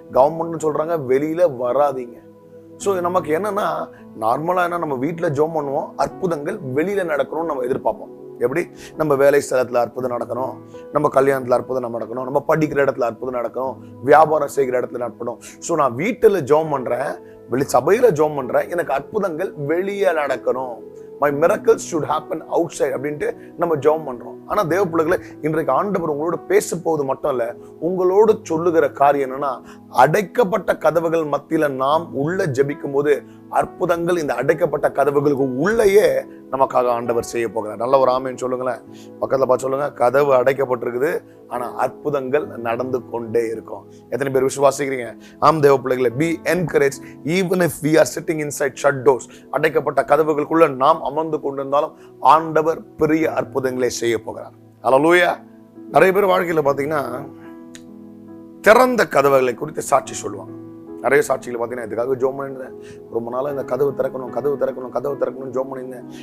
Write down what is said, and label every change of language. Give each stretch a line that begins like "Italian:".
Tamil: Government சொல்றாங்க வெளியில வராதீங்க. ஸோ நமக்கு என்னன்னா, நார்மலா என்ன, நம்ம வீட்டுல ஜெபம் பண்ணுவோம், அற்புதங்கள் வெளியில நடக்கணும்னு நம்ம எதிர்பார்ப்போம். எப்படி? நம்ம வேலை ஸ்தலத்துல அற்புதம் நடக்கணும், நம்ம கல்யாணத்துல அற்புதம் நடக்கணும், நம்ம படிக்கிற இடத்துல அற்புதம் நடக்கணும், வியாபாரம் செய்கிற இடத்துல நடக்கணும். ஸோ நான் வீட்டுல ஜெபம் பண்றேன், சபையில ஜெபம் பண்றேன், எனக்கு அற்புதங்கள் வெளியே நடக்கணும்.
English: My miracles should happen outside
Tamil: அப்படின்ட்டு நம்ம ஜெபம் பண்றோம். ஆனா தேவ பிள்ளைகளே, இன்றைக்கு ஆண்டவர் உங்களோட பேச போவது மட்டும் இல்ல, உங்களோடு சொல்லுகிற காரியம் என்னன்னா, அடைக்கப்பட்ட கதவுகள் மத்தியில நாம் உள்ள ஜெபிக்கும் போது அற்புதங்கள் இந்த அடைக்கப்பட்ட கதவுகளுக்கு உள்ளேயே நமக்காக ஆண்டவர் செய்ய போகிறார். நல்ல ஒரு ஆமேன்னு சொல்லுங்களேன். பக்கத்துல பார்த்து சொல்லுங்க, கதவு அடைக்கப்பட்டிருக்குது, ஆனா அற்புதங்கள் நடந்து கொண்டே இருக்கும். எத்தனை பேர் விசுவாசிக்கிறீங்க? ஆம் தேவ பிள்ளைகளே,
English: be encouraged even if we are sitting inside shut doors.
Tamil: அடைக்கப்பட்ட கதவுகளுக்குள்ள நாம் அமர்ந்து கொண்டிருந்தாலும் ஆண்டவர் பெரிய அற்புதங்களை செய்ய போகிறார். அல்லேலூயா. நிறைய பேர் வாழ்க்கையில பாத்தீங்கன்னா திறந்த கதவுகளை குறித்து சாட்சி சொல்லுவாங்க. நிறைய சாட்சிகள் பார்த்தீங்கன்னா, இதுக்காக ஜெபம் பண்ணிருந்தேன், ரொம்ப நாளாக இந்த கதவு திறக்கணும் ஜெபம் பண்ணியிருந்தேன்.